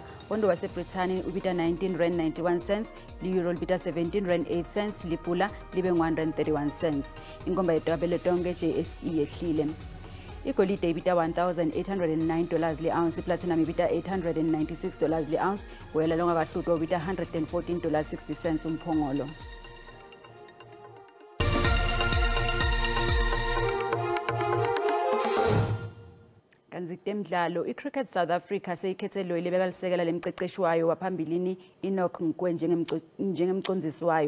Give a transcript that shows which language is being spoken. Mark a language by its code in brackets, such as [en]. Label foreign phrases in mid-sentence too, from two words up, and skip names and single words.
[ss] Pondo waseBrithani ubita 19 rand 91 cents, li-euro libita 17 rand 8 cents, lipula libe 1 rand 31 cents. Inkomba yedwabele tonke JSE yehlile. Igolide ibita $1,809 le-ounce, iplatinum ibita $896 le-ounce, wela longakahlutwa ubita $114.60 umphongolo. Temdlalo iCricket South Africa seyikhethelwe libeka lisekela lemceceshi wayo waphambilini Enoch Nkwe njengemcondzisi wayo.